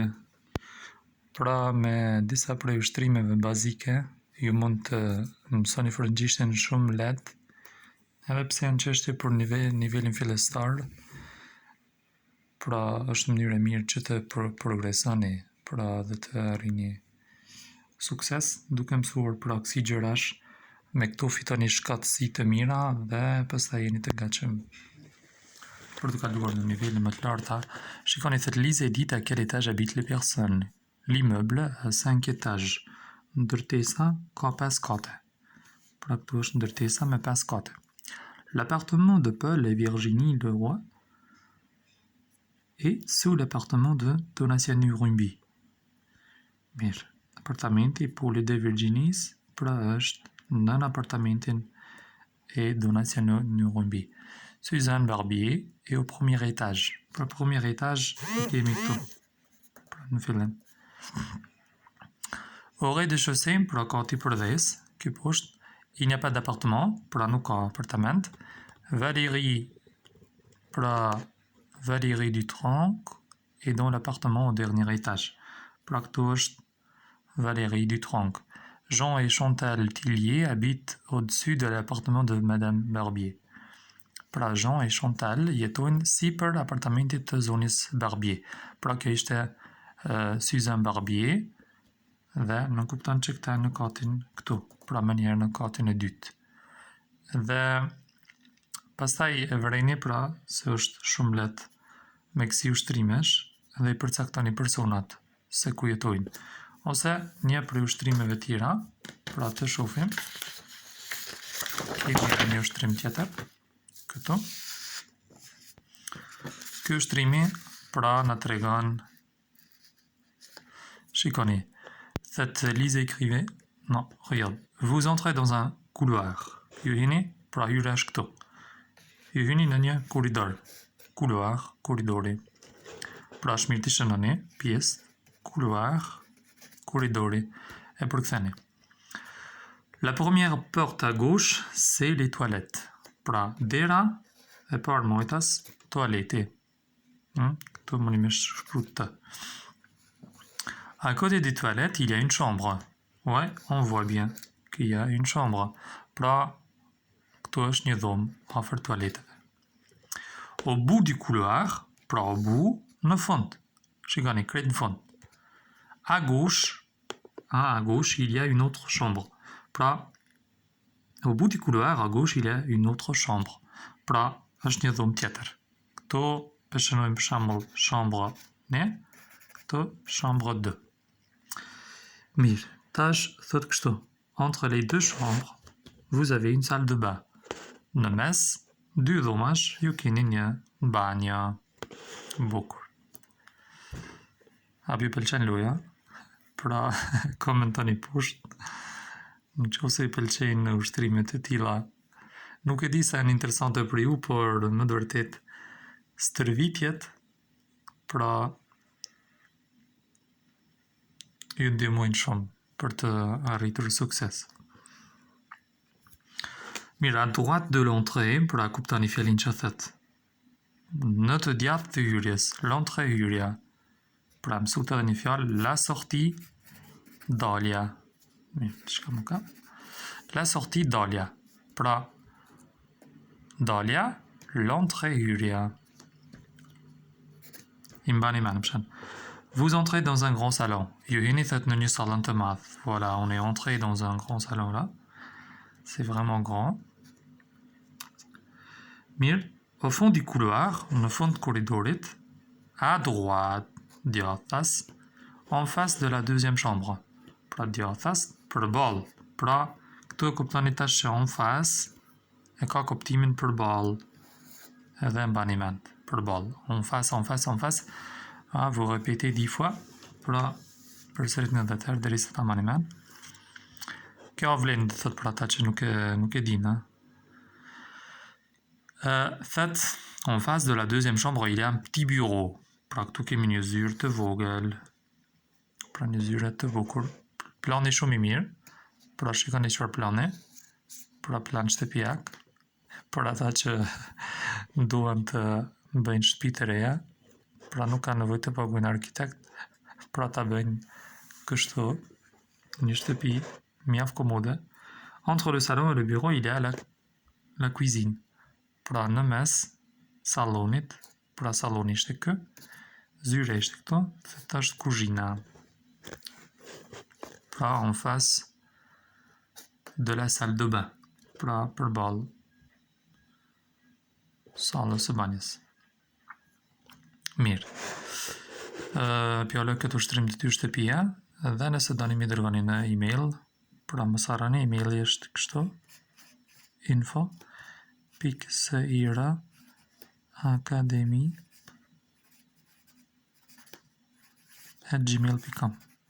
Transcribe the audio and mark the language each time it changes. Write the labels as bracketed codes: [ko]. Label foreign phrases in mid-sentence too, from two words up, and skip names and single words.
[sq] Pra me disa prej ushtrimeve bazike ju mund të mësoni frëngjishten shumë lehtë, edhe pse janë çështje për nivelin fillestar, pra është mënyrë e mirë që të progresoni, pra dhe të arrini sukses, duke mësuar pra kësi gjërash, me këtu fitoni shkatësi të mira dhe pastaj jeni të gatshëm për të kaluar në nivele më të larta. Shikoni, thot [fr] Lise dit à quel étage habitent les personnes. L'immeuble a 5 étages. [sq] Ndërtesa ka 5 kate. Pra këtu është ndërtesa me 5 kate. [fr] L'appartement de Paul et Virginie Leroy est sous l'appartement de Donatien Nurumbi. [sq] Mirë, apartamenti i Paulit dhe Virginis pra është nën apartamentin e Donatien Nurumbi. [fr] Suzanne Barbier est au premier étage. [sq] Pra [fr] premier étage [sq] kemi këtu. Pra në fillim. [fr] Au rez-de-chaussée, [sq] pra ka ti përdhes, ky poshtë, [fr] il n'y a pas d'appartement, [sq] pra nuk ka apartament. [fr] Valérie, pra Valérie Dutronc est dans l'appartement au dernier étage. [sq] Pra këtu është Valérie Dutronc. [fr] Jean et Chantal Tillier habitent au-dessus de l'appartement de Madame Barbier. [sq] Pra Jean e Chantal jetojnë sipër apartamentit të zonës Barbier. Pra kjo ishte Suzanne Barbier dhe në kupton që këta në katin këtu, pra më njerë në katin e dytë. Dhe pastaj e vërejni pra se është shumë lehtë me kësi ushtrimesh dhe i përcaktoni personat se ku jetojnë. Ose një prej ushtrimeve tjera, pra të shohim, kemi edhe një ushtrim tjetër. Këtu. Ky ushtrimi pra na tregon. Shikoni. [fr] Cette Lise écrivait. Non, regarde. Vous entrez dans un couloir. [sq] Ju hini, pra hyra është këtu. Ju hyni në një korridor. Couloir, korridori. Pra shmirë të shënoni, pjesë, couloir, korridori. E përktheni. [fr] La première porte à gauche, c'est les toilettes. [sq] Pra, dera e parë mojtas, toaleti. Këtu më një me shprut të. [fr] À côté des toilettes, il y a une chambre. Ouais, on voit bien qu'il y a une chambre. [sq] Pra, këtu është një dhomë, afër toaleteve. [fr] Au bout du couloir, pra au bout, [sq] në fund. Shikoni, krejt në fund. [fr] À gauche, il y a une autre chambre. Pra, au bout du couloir, à gauche, il y a une autre chambre. [sq] Pra, është një dhomë tjetër. Këto përshënojmë për shembull chambre 1, këto chambre 2. Mirë, tash thot kështu. [fr] Entre les deux chambres, vous avez une salle de bain. [sq] Në mes, dy dhomash, ju keni një banjë. Bukur. A ju pëlqen loja? Pra, komentoni poshtë. Në që ose i pëlqejnë ushtrimet e tilla. Nuk e di sa janë interesante për ju, por më të vërtet stërvitjet, pra ju ndihmojnë shumë për të arritur sukses. Mirë, [fr] à droite de l'entrée, [sq] pra kuptoni fjalin që thët. Në të djathtë të hyrjes, l'entrée hyrja. Pra mësut edhe një fjalë, [fr] la sortie, [sq] dalja. Çka më ka? [fr] La sortie dalja. [sq] Pra dalja, l'entrée hyrja. I mbani mend pshan. [fr] Vous entrez dans un grand salon. [sq] Ju hyni thot në një sallon të madh. [fr] Voilà, on est entré dans un grand salon là. C'est vraiment grand. Mirë, au fond du couloir, [sq] në fund të korridorit, [fr] à droite, djathtas, en face de la deuxième chambre. [sq] Pra djathtas, përballë. Pra, këtu e kuptoni tash që [fr] en face [sq] e ka kuptimin përballë. Edhe mbani mend, përballë. [fr] En face, en face, en face. Vous répétez 10 fois. [sq] Pra, përsëritni 10 herë derisa ta mbani mend. Kjo vlen të thot për ata që nuk e dinë. Thot, [fr] en face de la deuxième chambre, il y a un petit bureau. [sq] Pra, këtu kemi një zyrë të vogël. Pra, një zyrë të bukur. Plani shumë i mirë. Pra shikoni çfarë plani. Pra plan shtëpiak. Për ata që duan të bëjnë shtëpi të reja. pra nuk ka nevojë të paguajnë arkitekt, pra ta bëjnë kështu, një shtëpi mjaft komode. [fr] Entre le salon et le bureau, il y a la cuisine. [sq] Pra në mes sallonit, pra salloni ishte kë, zyra ishte këtu, këtë është kuzhina. [fr] Pra en face de la salle de bain, [sq] pra përballë sallës së banjës. Mirë. Pjolla këtë ushtrim të ty shtëpia, dhe nëse doni mi dërgoni në email, pra mos harroni, emaili është kështu, info.siraacademy@gmail.com.